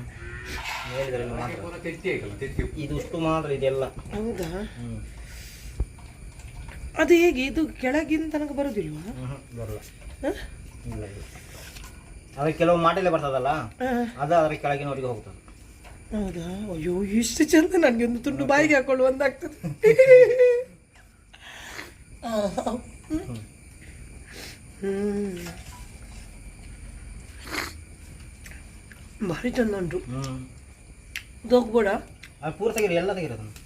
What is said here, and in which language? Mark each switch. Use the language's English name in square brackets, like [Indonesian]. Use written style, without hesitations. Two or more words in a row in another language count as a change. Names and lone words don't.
[Kannada] ಇದು ಇಷ್ಟು ಮಾತ್ರ ಇದೆಲ್ಲ. ಹೌದಾ? ಅದು ಹೇಗೆ ಇದು ಕೆಳಗಿನ ತನಕ ಬರೋದಿಲ್ವಾ? ಬರಲ್ಲ. ಅದಕ್ಕೆ ಕೆಲವು ಮಾಟೆಲೆ ಬರ್ತದಲ್ಲ, ಅದು ಅದರ ಕೆಳಗಿನವರಿಗೆ ಹೋಗ್ತದೆ. ಹೌದಾ? ಅಯ್ಯೋ ಇಷ್ಟು ಚಂದ, ನನಗೆ ಒಂದು ತುಂಡು ಬಾಯಿಗೆ ಹಾಕೊಳ್ಳು ಒಂದಾಗ್ತದೆ. [Tulu] ಭಾರಿ ಚಂದ ಉಂಟು. ಹೋಗ್ಬೋಡ [Kannada] ಅದು ಪೂರ ತೆಗೀರಿ, ಎಲ್ಲ ತೆಗೀರಿ.